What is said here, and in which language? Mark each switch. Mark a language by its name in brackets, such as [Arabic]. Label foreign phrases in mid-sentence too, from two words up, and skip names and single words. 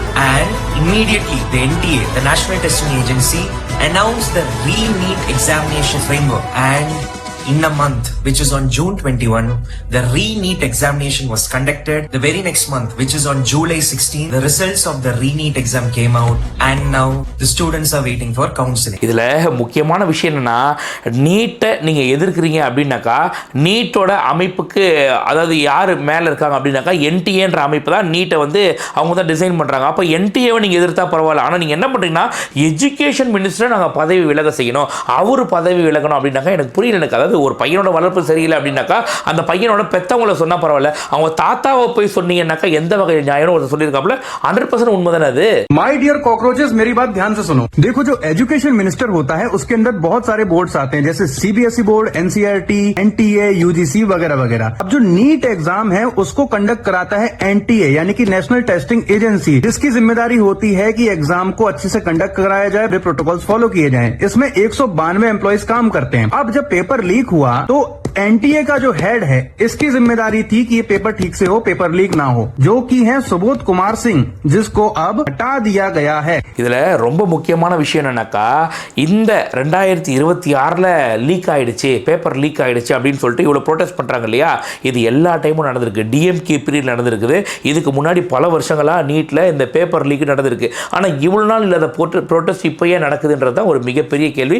[English] And immediately, the NTA, the National Testing Agency, announced the re-NEET examination framework, and in a month, which is on June 21, the re-NEET examination was conducted. The very next month, which is on July 16, the results of the re-NEET exam came out, and now the students are waiting for counseling. [Tamil] இதில் முக்கியமான விஷயம் என்னன்னா, நீட்டை நீங்கள் எதிர்க்கிறீங்க அப்படின்னாக்கா நீட்டோட அமைப்புக்கு, அதாவது யார் மேலே இருக்காங்க அப்படின்னாக்கா என்டிஏன்ற அமைப்பு தான் நீட்டை வந்து அவங்க தான் டிசைன் பண்ணுறாங்க. அப்போ என்டிஏவை நீங்கள் எதிர்த்தா பரவாயில்ல. ஆனால் நீங்கள் என்ன பண்ணுறீங்கன்னா [English] education minister [Tamil] நாங்கள் பதவி விலக செய்யணும், அவர் பதவி விலகணும் அப்படின்னாக்கா எனக்கு புரியல. எனக்கு அதாவது ஒரு பையனோட வளர்ப்பு சரியில்லை அப்படின்னாக்கா அந்த பையனோட பெத்தவங்களை சொன்னா பரவாயில்ல, அவங்க தாத்தாவை போய் சொன்னீங்கன்னாக்கா எந்த வகை நியாயம் ஒரு சொல்லியிருக்காப்புல 100% உண்மைதானே அது. [English] my dear cockroaches, [Hindi] मेरी बात ध्यान से सुनो. देखो, जो [English] education minister [Hindi] होता है उसके अंदर बहुत सारे बोर्ड्स आते हैं, जैसे सीबीएसई बोर्ड, एनसीईआरटी, एनटीए, यूजीसी वगैरह वगैरह. अब जो नीट एग्जाम है उसको कंडक्ट कराता है एनटीए, यानी कि नेशनल टेस्टिंग एजेंसी, जिसकी जिम्मेदारी होती है कि एग्जाम को अच्छे से कंडक्ट कराया जाए, [English] protocols follow [Hindi] किए जाएं. इसमें 192 एम्प्लॉइज काम करते हैं. अब जब [English] paper leak [Hindi] हुआ तो एनटीए का जो हेड है, इसकी जिम्मेदारी थी कि ये पेपर ठीक से हो, [English] paper leak [Hindi] ना हो, जो कि है सुबोध कुमार सिंह, जिसको अब हटा दिया गया है. [Tamil] இதுல ரொம்ப முக்கியமான விஷயம் என்னன்னாக்கா, இந்த 2026ல லீக் ஆயிடுச்சு, [English] paper leak [Tamil] ஆயிடுச்சு அப்படின்னு சொல்லிட்டு இவ்வளவு ப்ரோட்டஸ்ட் பண்றாங்க இல்லையா, இது எல்லா டைமும் நடந்திருக்கு. டிஎம்கே பீரியட் நடந்திருக்குது, இதுக்கு முன்னாடி பல வருஷங்களா நீட்ல இந்த [English] paper leak [Tamil] நடந்திருக்கு. ஆனா இவ்வளவு நாள் இல்லாத ப்ரோட்டஸ்ட் இப்பயே நடக்குதுன்றது தான் ஒரு மிகப்பெரிய கேள்வி.